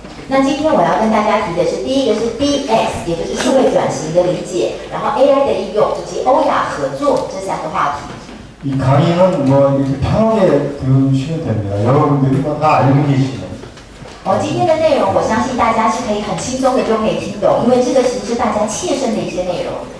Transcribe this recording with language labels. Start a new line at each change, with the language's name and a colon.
Chinese: 那今天我要跟大家提的是，第一个是 DX， 也就是数位转型的理解，然后 AI 的应用以及欧亚合作这3个话题。
Korean: 이 강의는 뭐 이렇게 편하게 들으시면 됩니다. 여러분들이 뭐 다 알고 계시는.
Chinese: 今天的内容，我相信大家是可以很轻松的就可以听懂，因为这个其实是大家切身的一些内容。